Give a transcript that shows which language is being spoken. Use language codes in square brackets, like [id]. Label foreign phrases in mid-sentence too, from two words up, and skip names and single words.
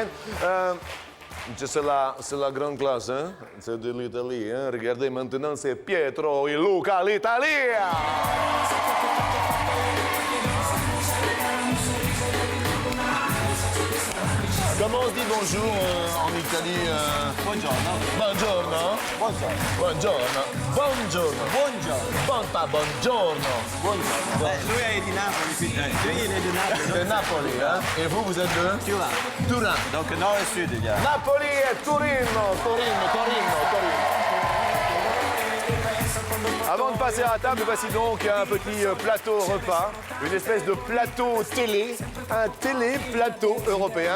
[fr] C'est la grande classe, hein? C'est de l'Italie, hein? Regardez maintenant, c'est Pietro et Luca, l'Italie! Comment on dit bonjour en Italie? Buongiorno. [it] Buongiorno. Buongiorno. Buongiorno. [fr] Buongiorno. Pas buongiorno. [it] Lui è di Napoli, quindi [fr] il est de Napoli. De Napoli, hein? Et vous, vous êtes de? Turin. Turin. Donc nord et sud, il y a. Napoli et Torino. Avant de passer à la table, voici donc un petit plateau repas, une espèce de plateau télé, un télé-plateau européen.